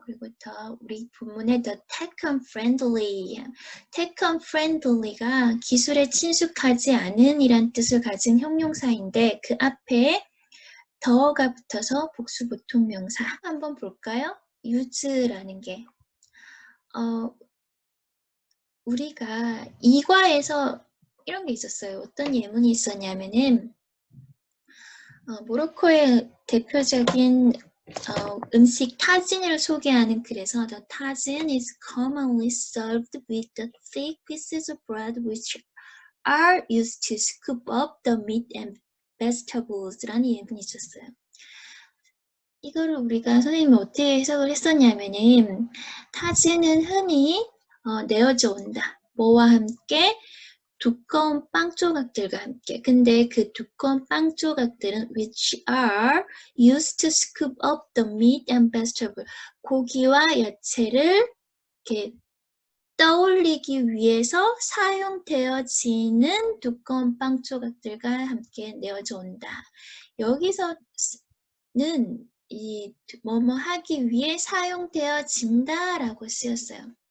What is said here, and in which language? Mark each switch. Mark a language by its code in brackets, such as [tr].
[ko] 그리고 더 우리 본문에 [en] the tech unfriendly, tech unfriendly [ko] 가 기술에 친숙하지 않은 이란 뜻을 가진 형용사인데 그 앞에 더가 붙어서 복수보통명사 한번 볼까요? use라는 게 우리가 이과에서 이런 게 있었어요. 어떤 예문이 있었냐면은 모로코의 대표적인 음식 타진을 소개하는 글에서 [en] the tajin is commonly served with the thick pieces of bread which are used to scoop up the meat and vegetables라는 [ko] 예문이 있었어요. 이거를 우리가 선생님이 어떻게 해석을 했었냐면은 타진은 흔히 내어져 온다. 뭐와 함께? 두꺼운 빵 조각들과 함께. 근데 그 두꺼운 빵 조각들은 [en] which are used to scoop up the meat and vegetable. [ko] 고기와 야채를 이렇게 떠올리기 위해서 사용되어지는 두꺼운 빵 조각들과 함께 내어져 온다. 여기서는 이 뭐뭐 하기 위해 사용되어진다라고 쓰였어요.